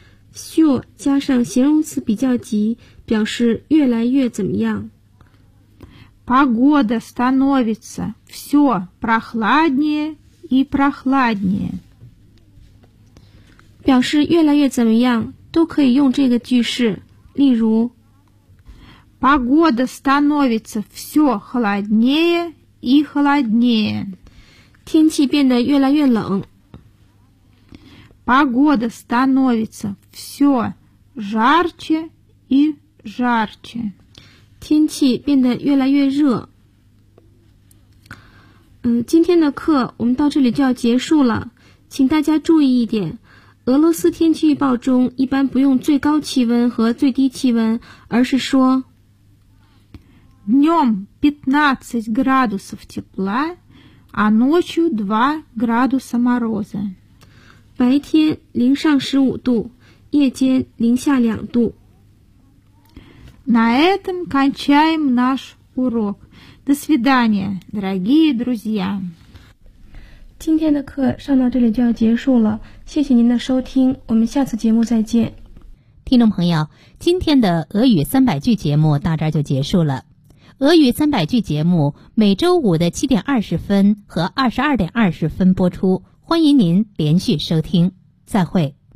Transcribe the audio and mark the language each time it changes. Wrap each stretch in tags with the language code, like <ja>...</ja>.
<zh>все 加上形容词比较级，表示越来越怎么样。</zh> <ru>Погода становится все прохладнее и прохладнее。</ru> <zh>表示越来越怎么样，都可以用这个句式，例如</zh> <ru>Погода становится все холоднее и холоднее.</ru> <zh>天气变得越来越冷。</zh> <ru>Погода становится все жарче и жарче.</ru> <zh>天气变得越来越热。今天的课我们到这里就要结束了。请大家注意一点。俄罗斯天气预报中一般不用最高气温和最低气温，而是说</zh> <ru>Днем 15 градусов тепла, а ночью 2 градуса мороза.</ru> <zh>白天零上15度，夜间零下2度。</zh> <ru>На этом кончаем наш урок. До свидания, дорогие друзья.</ru> <zh>今天的课上到这里就要结束了，谢谢您的收听，我们下次节目再见。听众朋友，今天的俄语300句节目到这儿就结束了。俄语300句节目每周五的7:20和22:20播出，欢迎您连续收听，再会。</zh>